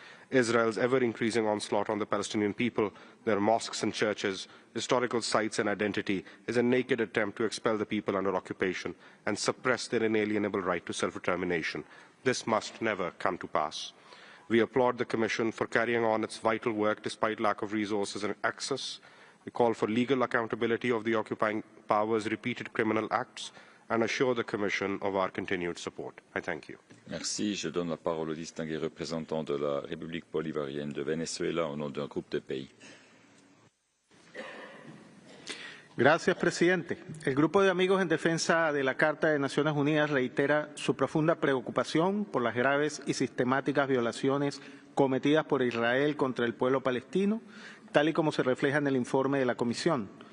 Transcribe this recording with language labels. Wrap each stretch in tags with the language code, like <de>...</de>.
<en>Israel's ever-increasing onslaught on the Palestinian people, their mosques and churches, historical sites and identity, is a naked attempt to expel the people under occupation and suppress their inalienable right to self-determination. This must never come to pass. We applaud the Commission for carrying on its vital work despite lack of resources and access. We call for legal accountability of the occupying powers' repeated criminal acts and assure the Commission of our continued support. I thank you.</en> <fr>Merci. Je donne la parole au distingué représentant de la République bolivarienne de Venezuela au nom d'un groupe de pays.</fr> <es>Gracias, presidente. El Grupo de Amigos en Defensa de la Carta de Naciones Unidas reitera su profunda preocupación por las graves y sistemáticas violaciones cometidas por Israel contra el pueblo palestino, tal y como se refleja en el informe de la Comisión.</es>